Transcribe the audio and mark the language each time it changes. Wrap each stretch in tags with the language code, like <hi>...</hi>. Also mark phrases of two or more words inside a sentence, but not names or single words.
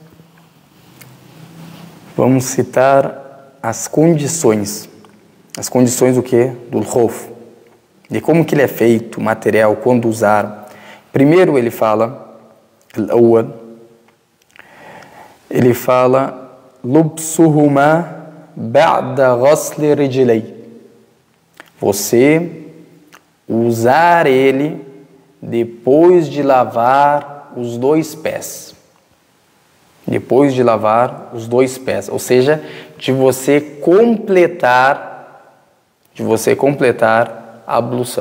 <pt>Vamos citar as condições. As condições do que? Do khuf. De como que ele é feito, material, quando usar. Primeiro ele fala, ele fala,</pt> <ar>لبسهما بعد غسل رجلي.</ar> <pt>Você usar ele depois de lavar os dois pés. Depois de lavar os dois pés. Ou seja, de você completar a ablução.</pt>